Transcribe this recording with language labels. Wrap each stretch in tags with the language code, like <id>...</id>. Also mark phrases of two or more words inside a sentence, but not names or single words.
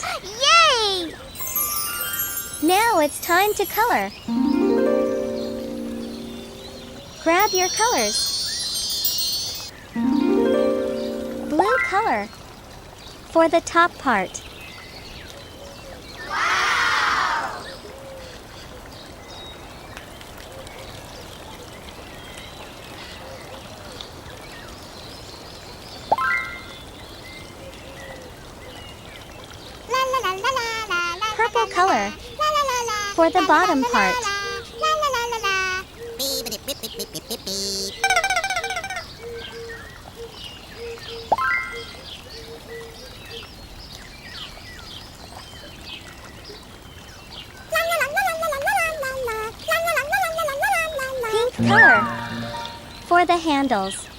<en>Yay! Now it's time to color. Grab your colors. Blue color for the top part. Wow! La la la la la la. Purple color La la la la. for the bottom part. La la la la la. Beep beep beep beep beep beep beep. Pink color for the handles.</en>